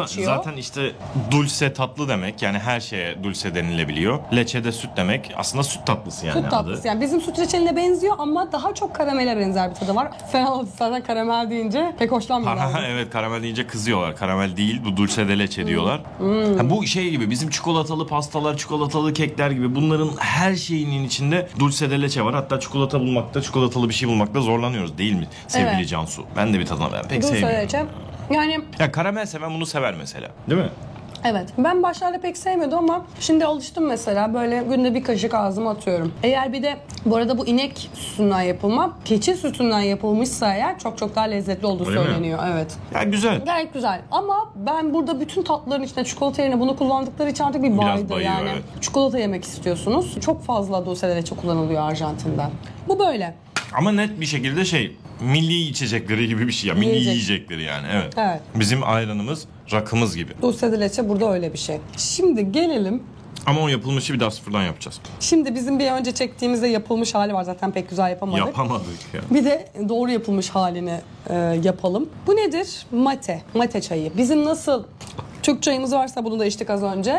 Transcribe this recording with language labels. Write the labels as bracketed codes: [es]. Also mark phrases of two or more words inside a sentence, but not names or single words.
[tr] geçiyor. zaten işte dulce tatlı demek, yani her şeye dulce denilebiliyor. Leche de süt demek. Aslında süt tatlısı yani Süt tatlısı. adı. Yani bizim süt reçeline benziyor ama daha çok karamele benzer bir tadı var. Fena zaten karamel deyince pek hoşlanmıyorlar. Evet, karamel deyince kızıyorlar. Karamel değil, bu [es] dulce de leche [tr] diyorlar. Ha, bu şey gibi, bizim çikolatalı pastalar, çikolatalı kekler gibi, bunların her şeyinin içinde [es] dulce de leche [tr] var. Hatta çikolata bulmakta, çikolatalı bir şey bulmakta zorlanıyoruz değil mi sevgili Evet. Cansu? Ben de bir tadına pek Dulce sevmiyorum. leche. Yani Ya karamel seven bunu sever mesela. Değil mi? evet, ben başlarda pek sevmiyordum ama şimdi alıştım mesela, böyle günde bir kaşık ağzıma atıyorum. Eğer bir de bu arada bu inek sütünden yapılma, keçi sütünden yapılmışsa eğer çok çok daha lezzetli olduğu Öyle mi? söyleniyor. Evet. Ya güzel. Gayet güzel ama ben burada bütün tatlıların içinde çikolata yerine bunu kullandıkları için artık bir Biraz baydı bayıyor, yani. evet. Çikolata yemek istiyorsunuz. Çok fazla [es] dulce de leche [tr] kullanılıyor Arjantin'de. Bu böyle. Ama net bir şekilde şey, milli içecekleri gibi bir şey ya. Milli Yiyecek. yiyecekleri yani. Evet. Evet. Bizim ayranımız, rakımız gibi. [es] Dulce de leche [tr] burada öyle bir şey. Şimdi gelelim. Ama o yapılmışı bir daha sıfırdan yapacağız. Şimdi bizim bir önce çektiğimizde yapılmış hali var, zaten pek güzel yapamadık. Yapamadık ya. Bir de doğru yapılmış halini yapalım. Bu nedir? Mate. Mate çayı. Bizim nasıl Türk çayımız varsa, bunu da içtik az önce.